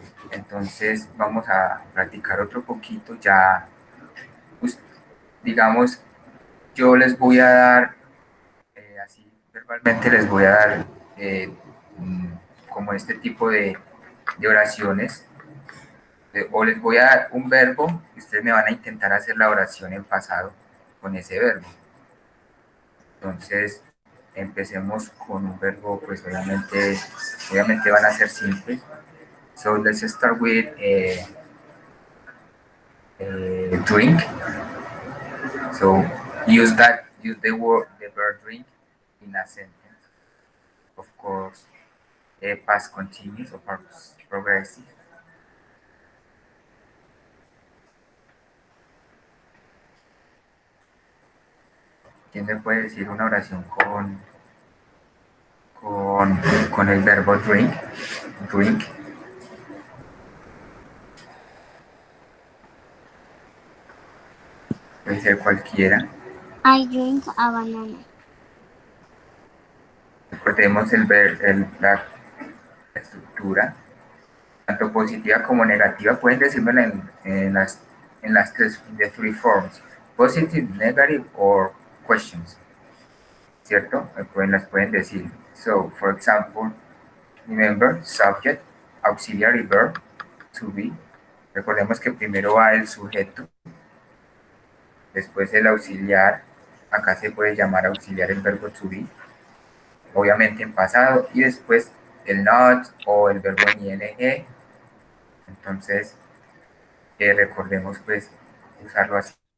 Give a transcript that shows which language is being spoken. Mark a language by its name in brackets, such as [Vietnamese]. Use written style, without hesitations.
[Spanish] Entonces vamos a practicar otro poquito. Ya, pues, digamos, yo les voy a dar, así verbalmente les voy a dar como este tipo de oraciones. O les voy a dar un verbo y ustedes me van a intentar hacer la oración en pasado con ese verbo. Entonces, empecemos con un verbo, pues obviamente van a ser simples. [English] So let's start with drink. So use the verb drink in a sentence. Of course, past continuous or past progressive. [Spanish] ¿Quién me puede decir una oración con el verbo drink? [English] Drink. [Spanish] Puede ser cualquiera. [English] I drink a banana. [Spanish] Recordemos la estructura, tanto positiva como negativa. Pueden decirlo en las tres, [English] the three forms, positive, negative, or questions, [Spanish] ¿cierto? Las pueden decir. [English] So, for example, remember, subject, auxiliary verb, to be. [Spanish] Recordemos que primero va el sujeto, después el auxiliar. Acá se puede llamar auxiliar el verbo to be, obviamente en pasado, y después el not o el verbo en ing. Entonces, recordemos pues usarlo así.